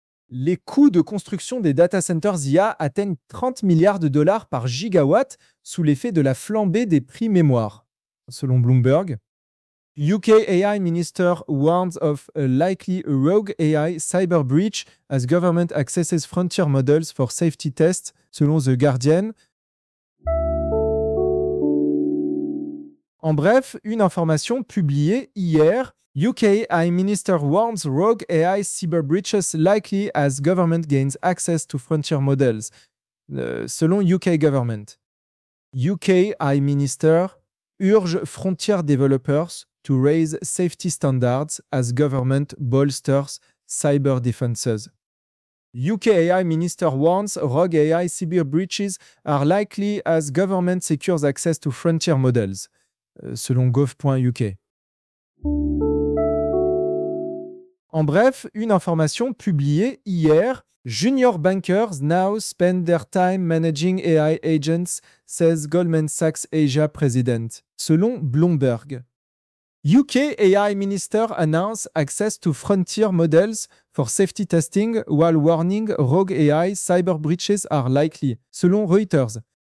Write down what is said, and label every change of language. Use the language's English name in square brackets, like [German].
[French] Les coûts de construction des data centers IA atteignent 30 milliards de dollars par gigawatt sous l'effet de la flambée des prix mémoire, selon Bloomberg. [English] UK AI Minister warns of a likely rogue AI cyber breach as government accesses frontier models for safety tests, [French] selon [English] The Guardian. [French] En bref, une information publiée hier. [English] UK AI Minister warns rogue AI cyber breaches likely as government gains access to frontier models, [French] selon [English] UK government. UK AI Minister urge frontier developers to raise safety standards as government bolsters cyber defenses. UK AI Minister warns rogue AI cyber breaches are likely as government secures access to frontier models, [French] selon [English] gov.uk. [French] En bref, une information publiée hier. [English] Junior bankers now spend their time managing AI agents, says Goldman Sachs Asia president, [French] selon [English] Bloomberg. UK AI Minister announced access to frontier models for safety testing while warning rogue AI cyber breaches are likely, [French] selon [English] Reuters.